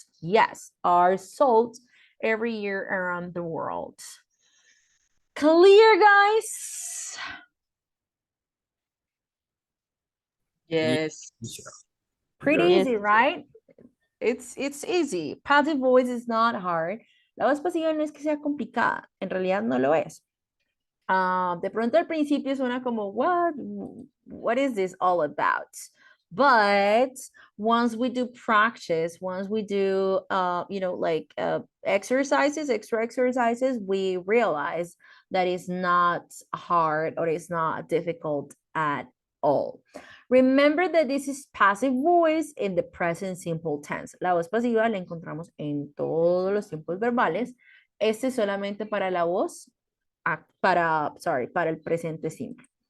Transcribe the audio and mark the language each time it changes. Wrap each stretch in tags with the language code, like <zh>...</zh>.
<en>Yes, are sold every year around the world. Clear, guys? Yes. Pretty Yes. easy, right? It's easy. Passive voice is not hard.</en> <es>La voz pasiva no es que sea complicada, en realidad no lo es. De pronto al principio suena como,</es> <en>what is this all about? But once we do practice, once we do, like extra exercises, we realize that it's not hard or it's not difficult at all. Remember that this is passive voice in the present simple tense.</en> <es>La voz pasiva la encontramos en todos los tiempos verbales. Este es solamente para la voz para el presente simple.</es>